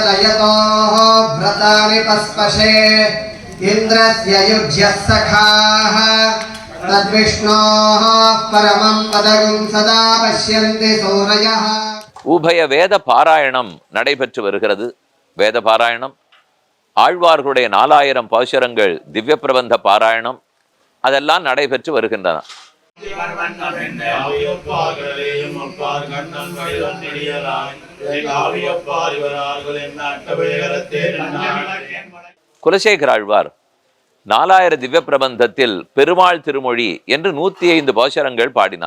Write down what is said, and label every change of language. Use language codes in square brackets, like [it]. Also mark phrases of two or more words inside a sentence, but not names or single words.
[sa] यतोः व्रतानि पस्पशे इन्द्रस्य युज्यः सखाः तद्विष्णोः परमं पदगुं सदा पश्यन्ति सूरयः. [ta] உபய வேத பாராயணம் நடைபெற்று வருகிறது. வேத பாராயணம், ஆழ்வார்களுடைய 4000 பாசுரங்கள் திவ்ய பிரபந்த பாராயணம் அதெல்லாம் நடைபெற்று வருகின்றன. குலசேகர ஆழ்வார் 4000 திவ்ய பிரபந்தத்தில் பெருமாள் திருமொழி என்று 105 பாசுரங்கள் பாடினார்.